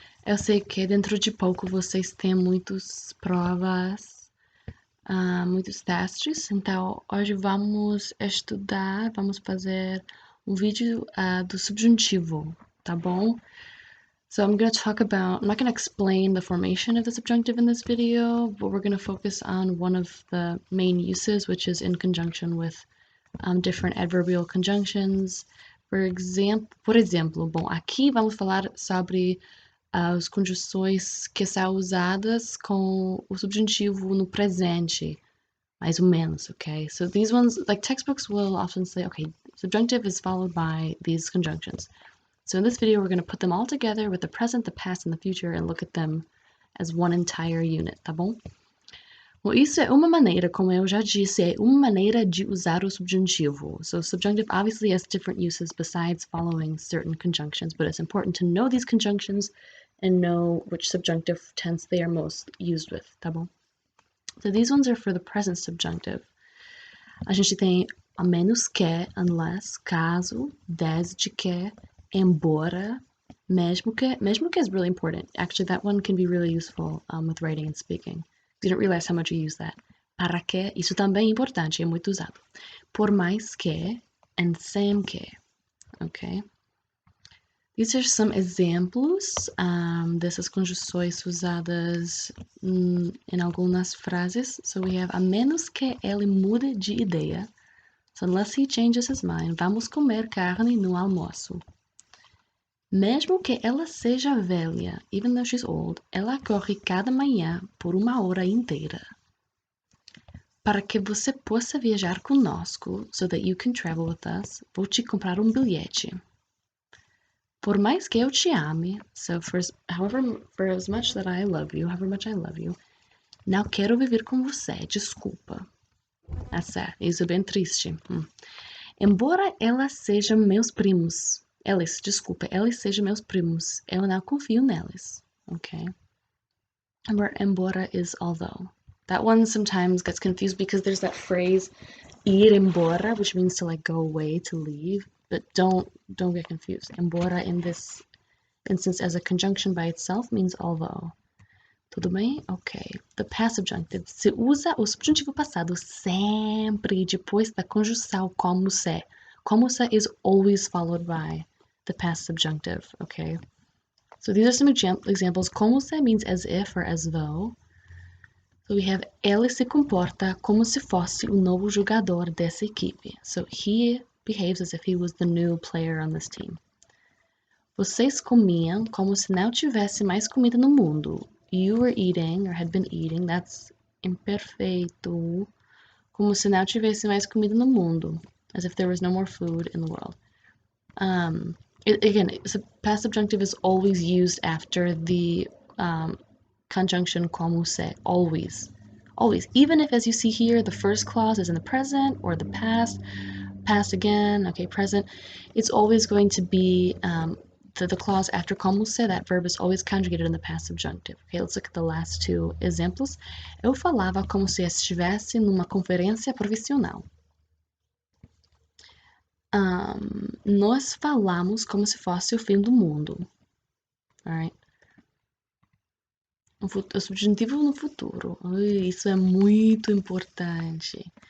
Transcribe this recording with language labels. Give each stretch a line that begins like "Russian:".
Portuguese: Eu sei que dentro de pouco vocês têm muitas provas, muitos testes, então hoje vamos estudar, vamos fazer um vídeo do subjuntivo, tá bom?
English: So I'm going to talk about, I'm not going to explain the formation of the subjunctive in this video, but we're going to focus on one of the main uses, which is in conjunction with different adverbial conjunctions.
Portuguese: Por exemplo, bom, aqui vamos falar sobre as conjunções que são usadas com o subjuntivo no presente, mais ou menos, okay?
English: So these ones, like textbooks will often say, okay, subjunctive is followed by these conjunctions. So in this video, we're going to put them all together with the present, the past, and the future and look at them as one entire unit,
Portuguese: tá bom? Bom, isso é uma maneira, como eu já disse, é uma maneira de usar o subjuntivo.
English: So subjunctive obviously has different uses besides following certain conjunctions, but it's important to know these conjunctions and know which subjunctive tense they are most used with,
Portuguese: tá bom?
English: So these ones are for the present subjunctive.
Portuguese: A gente tem a menos que,
English: unless,
Portuguese: caso, desde que, embora, mesmo que
English: is really important. Actually, that one can be really useful with writing and speaking. You don't realize how much you use that.
Portuguese: Para que, isso também é importante, é muito usado. Por mais que, and sem que, okay?
English: These are some examples
Portuguese: dessas conjunções usadas em algumas frases.
English: So we have,
Portuguese: a menos que ele mude de ideia.
English: So unless he changes his mind,
Portuguese: vamos comer carne no almoço. Mesmo que ela seja velha,
English: even though she's old,
Portuguese: ela corre cada manhã por uma hora inteira. Para que você possa viajar conosco,
English: so that you can travel with us,
Portuguese: vou te comprar um bilhete. Por mais que eu te ame,
English: so for as much that I love you,
Portuguese: however much I love you, não quero viver com você, desculpa.
English: That's sad.
Portuguese: Isso é bem triste. Embora elas sejam meus primos, eles sejam meus primos, eu não confio neles, okay?
English: Embora is although. That one sometimes gets confused because there's that phrase, ir embora, which means to like go away, to leave, but don't get confused. Embora in this instance as a conjunction by itself means although.
Portuguese: Tudo bem?
English: Ok. The past subjunctive.
Portuguese: Se usa o subjuntivo passado sempre depois da conjunção como se.
English: Como se is always followed by the past subjunctive, okay? So these are some examples. Como se means as if or as though. So we have,
Portuguese: ele se comporta como se fosse o novo jogador dessa equipe.
English: So he behaves as if he was the new player on this team.
Portuguese: Vocês comiam como se não tivesse mais comida no mundo.
English: You were eating, or had been eating, that's imperfeito,
Portuguese: como se não tivesse mais comida no mundo,
English: as if there was no more food in the world. Again, past subjunctive is always used after the conjunction como se, always. Always. Even if, as you see here, the first clause is in the present or the past again, okay, present, it's always going to be the clause after como se, that verb is always conjugated in the past subjunctive. Okay, let's look at the last two examples.
Portuguese: Eu falava como se estivesse numa conferência profissional. Nós falamos como se fosse o fim do mundo.
English: Alright?
Portuguese: O subjuntivo no futuro. Isso é muito importante.